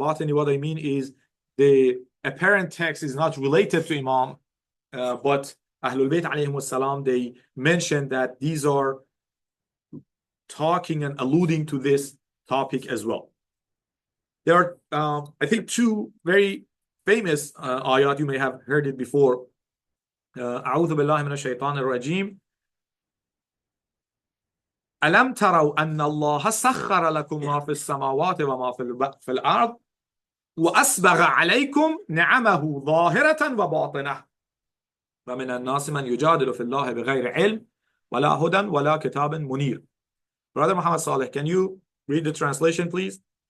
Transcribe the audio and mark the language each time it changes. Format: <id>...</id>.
<en>Batini, what I mean is the apparent text is not related to Imam, but Ahlul Bayt alayhim salam, they mention that these are talking and alluding to this topic as well. There are, I think, two very famous ayat. You may have heard it before.</en> <ar>أعوذ بالله من الشيطان الرجيم ألم تروا أن الله سخر لكم ما في السماوات وما في الأرض وأسبغ عليكم نعمه ظاهرة وباطنة ومن الناس من يجادل في الله بغير علم ولا هدى ولا كتاب منير.</ar> <en>Brother Muhammad Saleh, can you read the translation, please?</en>